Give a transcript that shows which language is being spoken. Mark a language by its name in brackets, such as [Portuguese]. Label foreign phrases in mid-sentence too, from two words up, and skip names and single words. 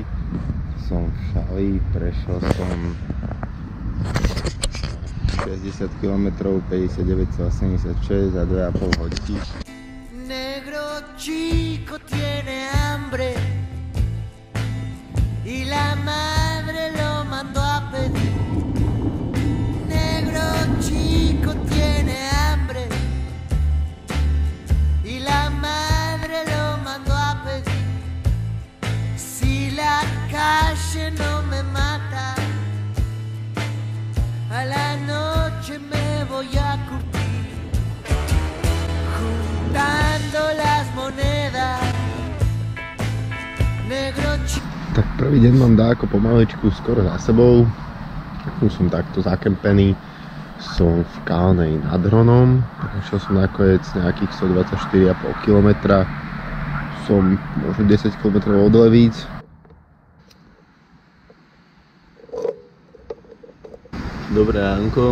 [Slovak] Som v šali, prešiel som 60 km, 59,86 za 2,5 hodiny. [Spanish] Negro chico tiene hambre y la madre lo mandó a pedir. Negro chico tiene hambre y la madre lo mandó a pedir. Si la calle no me mata, a la noche me voy a curtir, juntando las monedas. Negro chico. [Slovak] Tak prvý deň mám dáko pomaličku skoro za sebou. Už som takto zakempený. Som v Kalnej nad Hronom. Prešiel som nakoniec nejakých 124,5 km. Som možno 10 km od Levíc. Dobré ránko.